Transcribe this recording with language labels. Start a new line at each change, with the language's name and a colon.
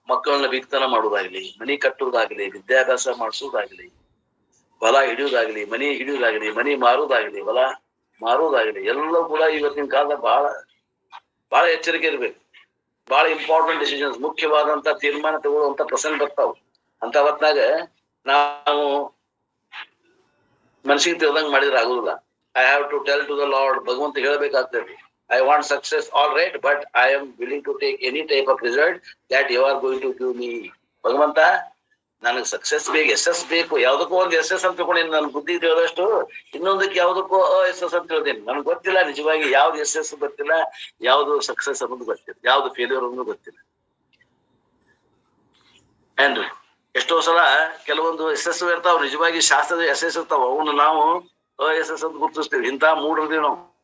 Kannada: ಮಕ್ಕಳನ್ನ ಬಿತ್ತನ ಮಾಡುವುದಾಗ್ಲಿ, ಮನಿ ಕಟ್ಟುವುದಾಗ್ಲಿ, ವಿದ್ಯಾಭ್ಯಾಸ ಮಾಡಿಸುವುದಾಗ್ಲಿ, ಹೊಲ ಹಿಡಿಯುವುದಾಗ್ಲಿ, ಮನಿ ಹಿಡಿಯುವುದಾಗ್ಲಿ, ಮನಿ ಮಾರುವುದಾಗ್ಲಿ, ಹೊಲ ಮಾರುವುದಾಗ್ಲಿ, ಎಲ್ಲವೂ ಕೂಡ ಇವತ್ತಿನ ಕಾಲದ ಬಹಳ ಎಚ್ಚರಿಕೆ ಇರ್ಬೇಕು. ಬಹಳ
English: important decisions,
Kannada: ಮುಖ್ಯವಾದಂತ ತೀರ್ಮಾನ ತಗೊಳ್ಳುವಂತ ಪ್ರಸಂಗ ಬರ್ತಾವ. ಅಂತ ಹೊತ್ನಾಗ ನಾವು ಮನಸ್ಸಿಗೆ ತಿಳಿದಂಗ್ ಮಾಡಿದ್ರೆ ಆಗುದಿಲ್ಲ.
English: I have to tell to the lord,
Kannada: ಭಗವಂತ ಹೇಳಬೇಕಾಗ್ತದೆ.
English: I want success all right but I am willing to take any type of result that you are going to give me.
Kannada: ಭಗವಂತ, ನನಗೆ ಸಕ್ಸಸ್ ಬೇಕು, ಯಶಸ್ ಬೇಕು. ಯಾವ್ದಕ್ಕೂ ಒಂದು ಯಶಸ್ ಅಂತ ತಿಳ್ಕೊಂಡೇನಿ, ನನ್ ಬುದ್ಧಿ ತಿಳಿದಷ್ಟು. ಇನ್ನೊಂದಕ್ಕೆ ಯಾವ್ದಕ್ಕೂ ಯಶಸ್ ಅಂತ ತಿಳ್ದೇನಿ. ನನ್ಗೆ ಗೊತ್ತಿಲ್ಲ ನಿಜವಾಗಿ ಯಾವ್ದು ಯಶಸ್ ಗೊತ್ತಿಲ್ಲ, ಯಾವ್ದು ಸಕ್ಸಸ್ ಅನ್ನೋದು ಗೊತ್ತಿಲ್ಲ, ಯಾವ್ದು ಫೇಲ್ಯೂರ್ ಅನ್ನೋದು ಗೊತ್ತಿಲ್ಲ. ಏನ್ರಿ, ಎಷ್ಟೋ ಸಲ ಕೆಲವೊಂದು ಯಶಸ್ಸು ಇರ್ತಾವ, ನಿಜವಾಗಿ ಶಾಸ್ತ್ರದ ಯಶಸ್ ಇರ್ತಾವ, ಅವನು ನಾವು ಯಶಸ್ ಅಂತ ಗುರುತಿಸ್ತೀವಿ. ಇಂಥ ಮೂಢರ್ದೀವಿ ನಾವು.